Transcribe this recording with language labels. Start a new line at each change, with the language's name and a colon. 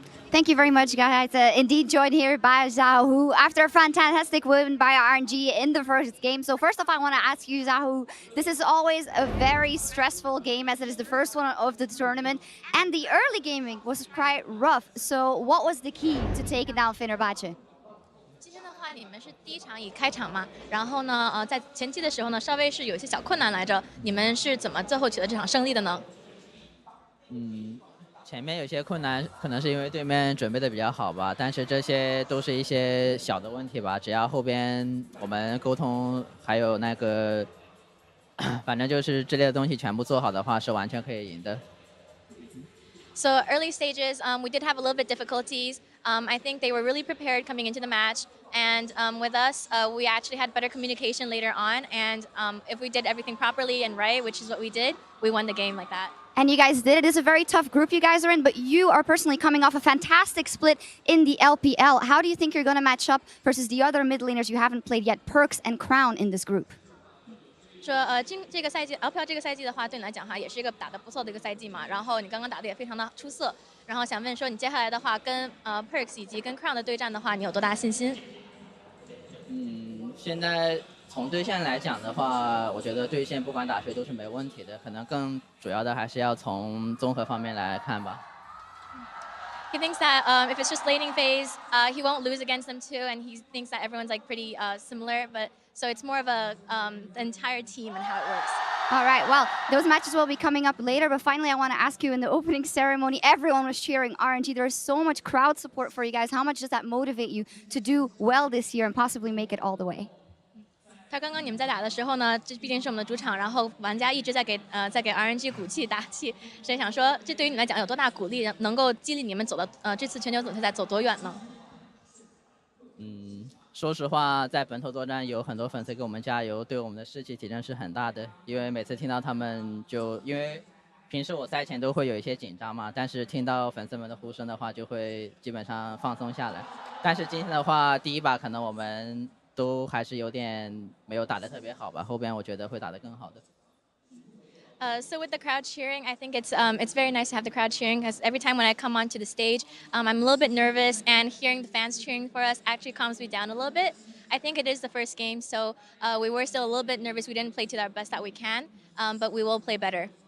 English: Thank you very much, guys. Indeed joined here by Xiaohu after a fantastic win by RNG in the first game. So first off, I want to ask you, Xiaohu, this is always a very stressful game as it is the first one of the tournament. And the early gaming was quite rough. So what was the key to taking down Fenerbahçe?
Chinese: 今天的话，你们是第一场以开场嘛，然后呢，在前期的时候呢，稍微是有一些小困难来着。你们是怎么最后取得这场胜利的呢？前面有些困难，可能是因为对面准备的比较好吧，但是这些都是一些小的问题吧。只要后边我们沟通，还有那个，反正就是这类的东西全部做好的话，是完全可以赢的。
English: So early stages, we did have a little bit difficulties. I think they were really prepared coming into the match, and with us, we actually had better communication later on. And if we did everything properly and right, which is what we did, we won the game like that. And you guys did it. It's a very tough group you guys are in, but you are personally coming off a fantastic split in the LPL. How do you think you're going to match up versus the other mid laners you haven't played yet, Perks and Crown, in this group?
Chinese: 说这个赛季 LPL 这个赛季的话，对你来讲哈，也是一个打得不错的一个赛季嘛。然后你刚刚打得也非常的出色。然后想问说，你接下来的话跟Perks 以及跟 Crown 的对战的话，你有多大信心？现在从对线来讲的话，我觉得对线不管打谁都是没问题的，可能更主要的还是要从综合方面来看吧。
English: He thinks that if it's just laning phase, he won't lose against them too, and he thinks that everyone's like pretty similar. But so it's more of a the entire team and how it works. All right, well, those matches will be coming up later, but finally I want to ask you, in the opening ceremony, everyone was cheering RNG. There is so much crowd support for you guys. How much does that motivate you to do well this year and possibly make it all the way?
Chinese: 他刚刚你们在打的时候呢，这毕竟是我们的主场，然后玩家一直在给RNG 鼓气打气，所以想说，这对于你们来讲有多大鼓励，能够激励你们走到这次全球总决赛走多远呢？说实话，在本土作战有很多粉丝给我们加油，对我们的士气提升是很大的。因为每次听到他们因为平时我赛前都会有一些紧张嘛，但是听到粉丝们的呼声的话，就会基本上放松下来。但是今天的话，第一把可能我们都还是有点没有打得特别好吧，后边我觉得会打得更好的。
English: So with the crowd cheering, I think it's very nice to have the crowd cheering, because every time when I come onto the stage, I'm a little bit nervous, and hearing the fans cheering for us actually calms me down a little bit. I think it is the first game, so we were still a little bit nervous. We didn't play to our best that we can, but we will play better.